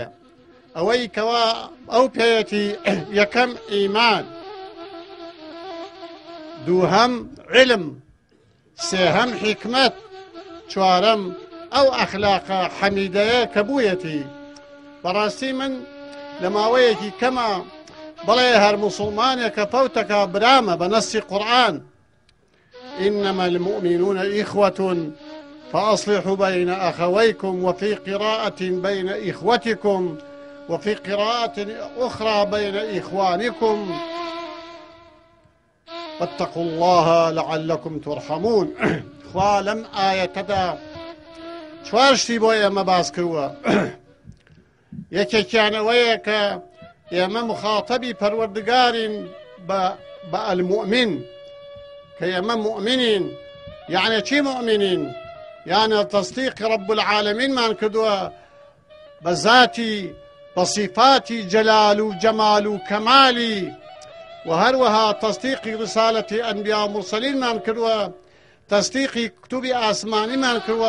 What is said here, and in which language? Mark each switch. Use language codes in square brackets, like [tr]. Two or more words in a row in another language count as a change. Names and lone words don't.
[ckb] ئەوەی کەوا ئەو پێیەتی یەکەم ئیمان، دووهەم علم، سێهەم حکمت، چوارەم ئەو ئەخلاقە حەمیدەیە کە بوویەتی. بەڕاستی من لە ماوەیەکی کەمە بەڵێ هەر مسلمانێکە فەوتەکە برامە بە نەسی قورئان [ar] إنما المؤمنون إخوة فأصلحوا بين أخويكم وفي قراءة بين إخوتكم وفي قراءة أخرى بين إخوانكم واتقوا الله لعلكم ترحمون [ckb] خوا لم آية دا چوارشتی بۆ ئێمە باس کردووە یەکێکیانەوەیە کە ئێمە مخاطبی پەروەردگارین بە المؤمن کە ئێمە مؤمنین یعنی چی مؤمنین یعنی تەصدیقی [ar] رب العالمین [ckb] مان کردووە بە ذاتی بە صفاتی جەلال و جەمال و کەمالی و هەروەها تەصدیقی رسالەتی ئەنبیا و مرسەلینمان کردووە تەصدیقی کتوبی ئاسمانیمان کردووە